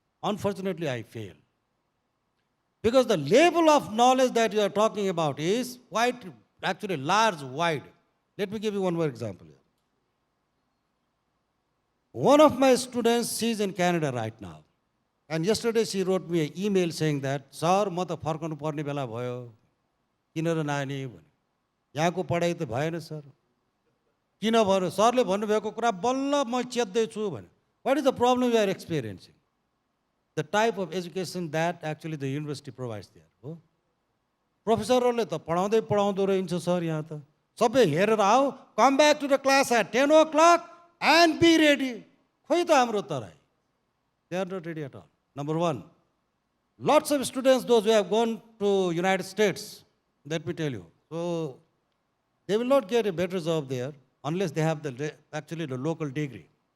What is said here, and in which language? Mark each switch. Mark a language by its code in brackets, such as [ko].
[en] Unfortunately, I fail. Because the level of knowledge that you are talking about is quite actually large, wide. Let me give you one more example here. One of my students, she's in Canada right now. And yesterday she wrote me an email saying that, Sir, [ne] म त फर्कनु पर्ने बेला भयो, किन र नानी भने। यहाँको पढाइ त भएन सर। किन भन्नु सरले भन्नुभएको कुरा बल्ल म चेत्दैछु भने। [en] What is the problem you are experiencing? The type of education that actually the university provides there. [ne] हो प्रोफेसरहरूले त पढाउँदै पढाउँदो रहन्छ सर यहाँ त। सबै हेरेर आओ, [en] come back to the class at 10 o'clock and be ready. [ne] खोइ त हाम्रो Terai. [en] They are not ready at all. Number one, lots of students, those who have gone to United States, let me tell you, so they will not get a better job there unless they have actually the local degree.